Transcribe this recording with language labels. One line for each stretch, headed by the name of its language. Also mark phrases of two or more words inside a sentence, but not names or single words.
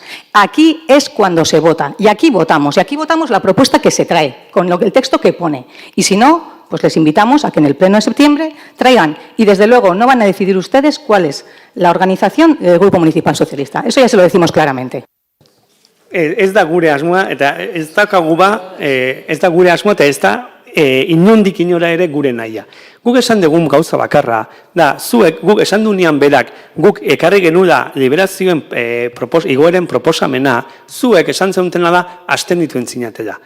Spanish: Aquí es cuando se vota. Y aquí votamos la propuesta que se trae, con el texto que pone. Y si no, pues les invitamos a que en el pleno de septiembre traigan, y desde luego no van a decidir ustedes cuál es la organización del Grupo Municipal Socialista. Eso ya se lo decimos claramente.
Basque: Ez da gure asmoa, eta ez da gure asmoa, eta ez da inondik inora ere gure nahia. Guk esan dugun gauza bakarra, da, guk esan dunean berak, guk ekarri genula liberazioen igoeren proposamena, zuek esan zeutena da, asten dituen zinatela.